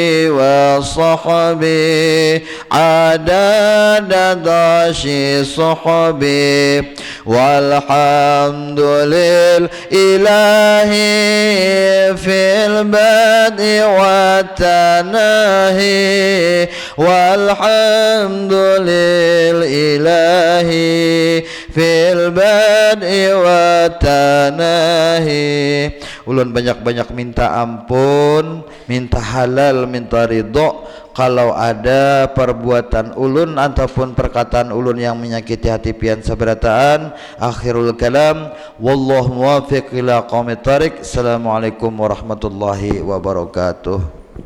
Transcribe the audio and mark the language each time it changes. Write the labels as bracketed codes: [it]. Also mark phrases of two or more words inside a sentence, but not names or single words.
[ar] وصحبه عدد داشي صحبه والحمد لله في البدء والتناهي والحمد لله في البدء والتناهي. [bjn] Ulun banyak-banyak minta ampun, minta halal, minta ridho kalau ada perbuatan ulun ataupun perkataan ulun yang menyakiti hati pian sabarataan. [ar] آخر الكلام والله الموفق إلى قوم الطريق. السلام عليكم ورحمة الله وبركاته.